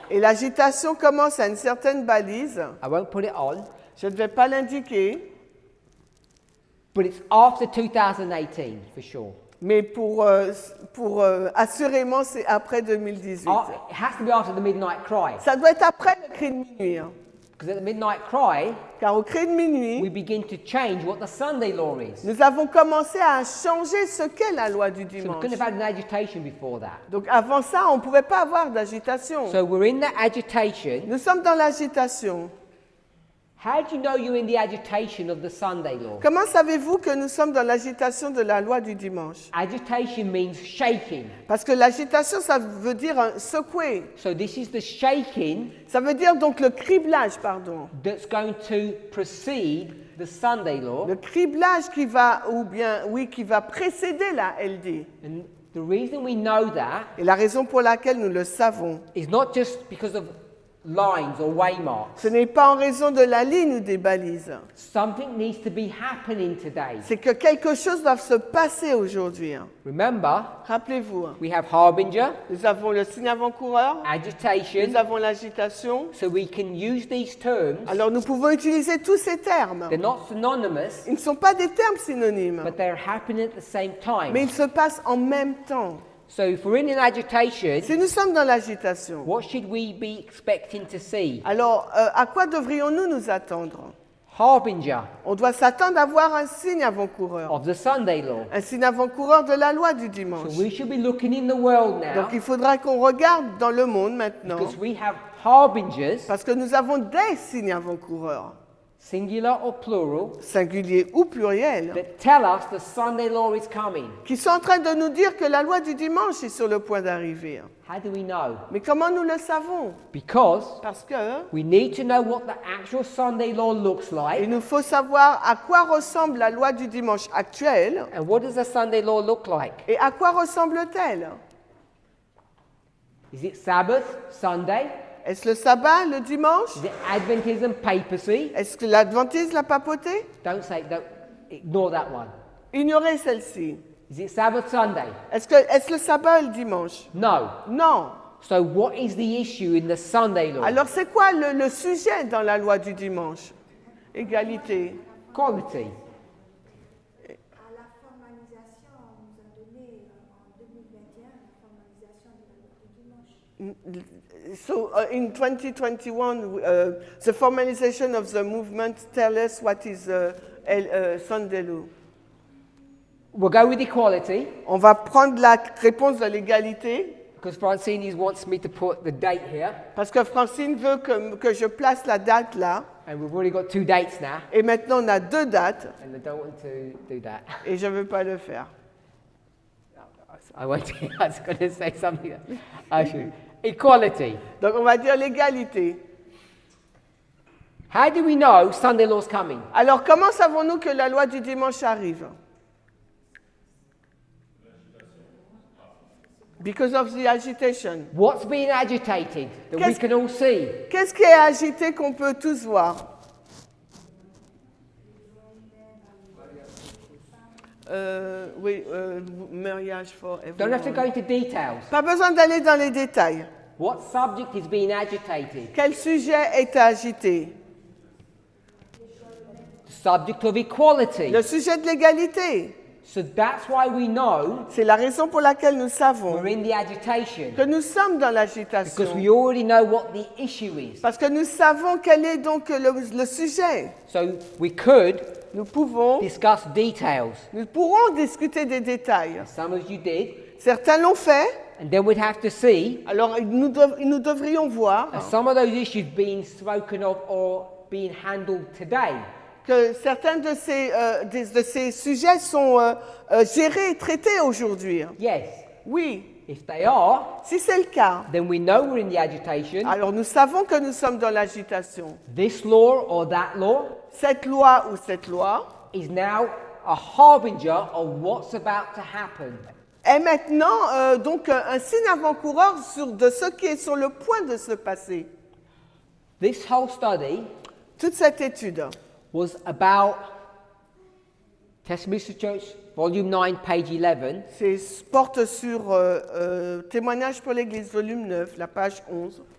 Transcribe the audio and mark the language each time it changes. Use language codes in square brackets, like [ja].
[fr] Et l'agitation commence à une certaine balise. [en] I won't put it on, [fr] Je ne vais pas l'indiquer, [en] but it's after 2018 for sure. [fr] mais pour assurément, c'est après 2018. [en] It has to be after the midnight cry. [fr] Ça doit être après le cri de minuit. Hein. [en] Because at the midnight cry, [fr] Car au cri de [en] we [fr] minuit, [en] begin to change what the Sunday law is. [fr] nous avons commencé à changer ce qu'est la loi du [en] So we [fr] dimanche. [en] couldn't have had an agitation before that. [fr] Donc avant ça, on ne pouvait pas avoir d'agitation. [en] So we're in the agitation. [fr] Nous sommes dans l'agitation. [en] How do you know you're in the agitation of the Sunday law? [fr] Comment savez-vous que nous sommes dans l'agitation de la loi du dimanche? [en] Agitation means shaking. [fr] Parce que l'agitation, ça veut dire secouer. [en] So this is the shaking [fr] Ça veut dire donc le criblage, pardon. [en] that's going to precede the Sunday law. [fr] Le criblage qui va précéder la LD. [en] And the reason we know that [fr] Et la raison pour laquelle nous le savons, [en] is not just because of lines or waymarks. [fr] Ce n'est pas en raison de la ligne ou des balises. [en] Something needs to be happening today. [fr] C'est que quelque chose doit se passer aujourd'hui. [en] Remember, [fr] Rappelez-vous, [en] we have harbinger, [fr] nous avons le signe avant-coureur, nous [en] agitation, [fr] avons l'agitation. [en] so we can use these terms. [fr] Alors nous pouvons utiliser tous ces termes. [en] They're not synonymous, [fr] Ils ne sont pas des termes synonymes, [en] but they're happening at the same time. [fr] mais ils se passent en même temps. [en] So if we're in an agitation, [fr] Si nous sommes dans l'agitation, [en] what should we be expecting to see? [fr] alors à quoi devrions-nous nous attendre? [en] Harbinger [fr] On doit s'attendre à voir un signe avant-coureur. [en] of the Sunday law. [fr] Un signe avant-coureur de la loi du [en] So [fr] dimanche. [en] we should be looking in the world now, [fr] Donc il faudra qu'on regarde dans le monde maintenant, [en] because we have harbingers, [fr] parce que nous avons des signes avant-coureurs, [en] singular or plural, [fr] singuliers ou pluriels, [en] that tell us the Sunday law is coming. [fr] qui sont en train de nous dire que la loi du dimanche est sur le point d'arriver. [en] How do we know? [fr] Mais comment nous le savons? [en] Because [fr] Parce que [en] we need to know what the actual Sunday law looks [fr] il [en] like. [fr] nous faut savoir à quoi ressemble la loi du dimanche actuelle [en] And what does the Sunday law look like? [fr] et à quoi ressemble-t-elle. [en] Is it Sabbath, Sunday? [fr] Est-ce le sabbat, le dimanche? [en] Is it Adventism, papacy? [fr] Est-ce que l'adventisme, la papauté? [en] Don't ignore that one. [fr] Ignorez celle-ci. [en] Is it Sabbath, Sunday? [fr] Est-ce le sabbat et le dimanche? [en] No. [fr] Non. [en] So what is the issue in the Sunday law? [fr] Alors c'est quoi le sujet dans la loi du dimanche? Égalité. [en] Quality. [fr] À la formalisation, on nous a donné en 2021 la formalisation de la loi du dimanche. [en] So in 2021, the formalization of the movement tell us what is Sunday law. We'll go with equality, [fr] On va prendre la réponse de l'égalité, [en] because Francine wants me to put the date here, [fr] parce que Francine veut que je place la date là, [en] and we've already got 2 dates now, [fr] et maintenant on a 2 dates, [en] and I don't want to do that. [fr] et je ne veux pas le faire. [en] I won't. I was going to say something. I should. Equality. [fr] Donc on va dire l'égalité. [en] How do we know Sunday law's coming? [fr] Alors comment savons-nous que la loi du dimanche arrive? [en] Because of the agitation. What's being agitated that we [fr] Qu'est-ce- [en] can all see? [fr] Qu'est-ce qui est agité qu'on peut tous voir? Oui, mariage for [en] Don't have to go everyone. into details. [fr] Pas besoin d'aller dans les détails. [en] What subject is being agitated? [fr] Quel sujet est agité? [en] The subject of equality. [fr] Le sujet de l'égalité. [en] So that's why we know [fr] C'est la raison pour laquelle nous savons [en] we're in the agitation, [fr] que nous sommes dans [en] because [fr] l'agitation. [en] we already know what the issue is. [fr] Parce que nous savons quel est donc le sujet. [en] So we could [fr] Nous pouvons, [en] discuss details. [fr] nous pourrons discuter des détails. [en] Some of you did, [fr] Certains l'ont fait, [en] and then we'd have to see [fr] alors nous devrions voir [en] are some of those issues being spoken of or being handled today. [fr] que certains de ces sujets sont gérés et traités aujourd'hui. [en] Yes. [fr] Oui, [en] If they are, [fr] si c'est le cas, [en] then we know we're in the agitation. [fr] alors nous savons que nous sommes dans l'agitation. [en] This law or that law [fr] Cette loi ou cette loi [en] is now a harbinger of what's about to happen. [fr] est maintenant donc un signe avant-coureur de ce qui est sur le point de se passer. [en] This whole study [fr] Toute cette étude [en] was about Testimonies to Church, Volume 9, page 11. [fr] porte sur Témoignage pour l'Église, volume 9, la page 11.